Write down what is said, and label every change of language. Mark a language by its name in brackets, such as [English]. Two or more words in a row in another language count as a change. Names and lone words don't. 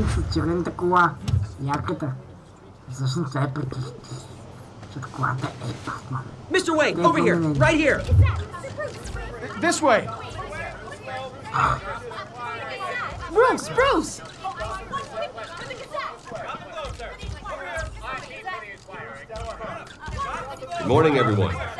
[Bulgarian] червената кола, яката. Всъщност това е прикрити. Защото колата е Батман. [English] Mr. Wayne, over here, right here. This way. Bruce, Bruce! Good morning, everyone.